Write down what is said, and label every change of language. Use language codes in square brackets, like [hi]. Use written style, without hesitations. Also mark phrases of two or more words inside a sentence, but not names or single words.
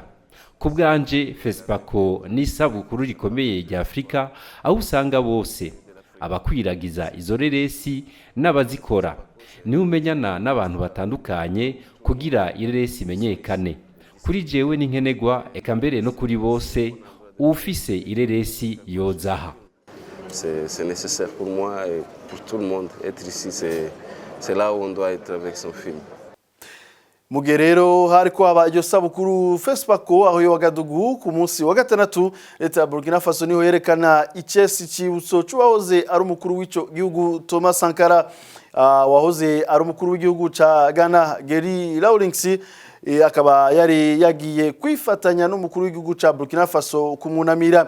[rn] Kubwanje FESPACO ni isabukuru rikomeye rya Afrika, aho usanga bose abakwiragiza izo reresi n'abazikora ni umenyana n'abantu batandukanye kugira ireresi imenyekane. Kuri jewe n'inkenegwa eka mbere no kuri bose ufise ireresi yozaha. [fr] C'est nécessaire pour moi et pour tout le monde. Être ici, c'est là où on doit être avec son film. [rn] Mugerero hariko aba iryo sabukuru FESPACO aho yo Ouagadougou ku munsi wa gatandatu. Leta ya Burkina Faso niho yerekana icesi cyibutso cy'uwahoze ari umukuru w'ico gihugu Thomas Sankara, wahoze ari umukuru w'igihugu ca Ghana Geri Rawlings, akaba yari yagiye kwifatanya n'umukuru w'igihugu ca Burkina Faso kumunamira.